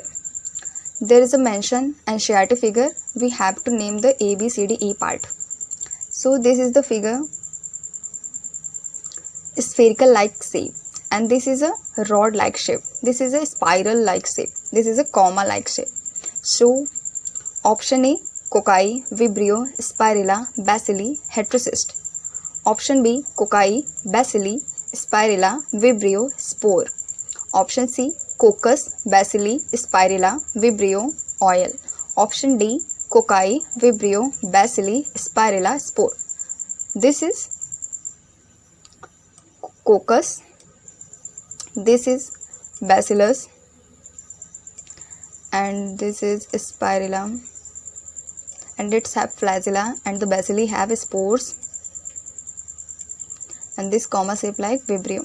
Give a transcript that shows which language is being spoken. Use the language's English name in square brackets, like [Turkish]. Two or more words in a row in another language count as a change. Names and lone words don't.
[English] There is a mention NCERT figure. We have to name the A, B, C, D, E part. So this is the figure, spherical like shape, and this is a rod like shape. This is a spiral like shape. This is a comma like shape. So option A, cocci, vibrio, spirilla, bacilli, heterocyst. Option B, cocci, bacilli, spirilla, vibrio, spore. Option C, coccus, bacilli, spirilla, vibrio, oil. Option D, cocci, vibrio, bacilli, spirilla, spore. This is coccus, this is bacillus, and this is spirilla, and it's have flagella, and the bacilli have spores, and this comma shape like vibrio.